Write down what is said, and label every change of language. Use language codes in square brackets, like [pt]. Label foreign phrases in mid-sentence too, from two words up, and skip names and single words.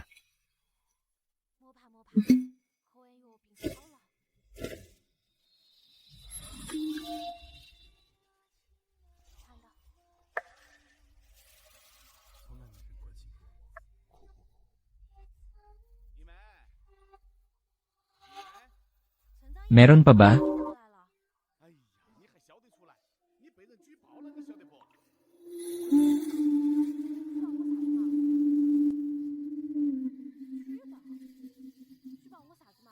[zh] 莫怕莫怕，喝完药病就好了。看到，从来没人关心过我。你们， [tl] Meron pa ba? [zh] 出来了。哎呀，你还笑得出来？你被人举报了，你晓得不？举报我啥子嘛？